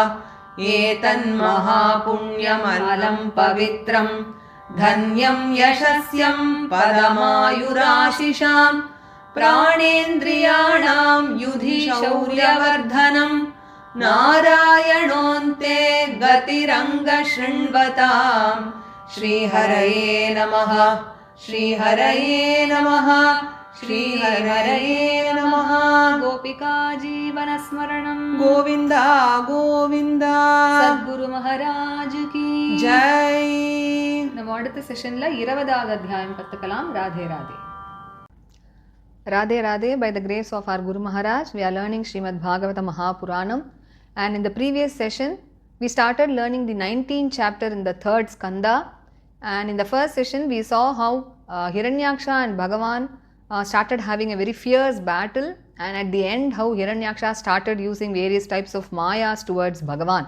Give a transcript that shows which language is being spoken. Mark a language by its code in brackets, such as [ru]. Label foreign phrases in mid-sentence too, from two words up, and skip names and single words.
[sa] एतन्महापुण्यमलं पवित्रं धन्यं यशस्यं पदमायुराशिषां प्राणेन्द्रियाणां युधि शौर्यवर्धनं नारायणोऽन्ते गतिरङ्गशृण्वतां श्रीहरये नमः श्रीहरये नमः श्रीहरये नमः गोपिका जीवनस्मरणं गोविन्द गोविन्द [hi] सद्गुरु महाराज की जय [ta] நம்ம அடுத்த செஷன்ல 20வது அத்தியாயம் கத்துக்கலாம். ராதே ராதே. [en] Radhe Radhe, by the grace of our Guru Maharaj, we are learning Srimad Bhagavata Mahapuranam, and in the previous session we started learning the 19th chapter in the 3rd skanda, and in the first session we saw how Hiranyaksha and Bhagavan started having a very fierce battle, and at the end how Hiranyaksha started using various types of mayas towards Bhagavan.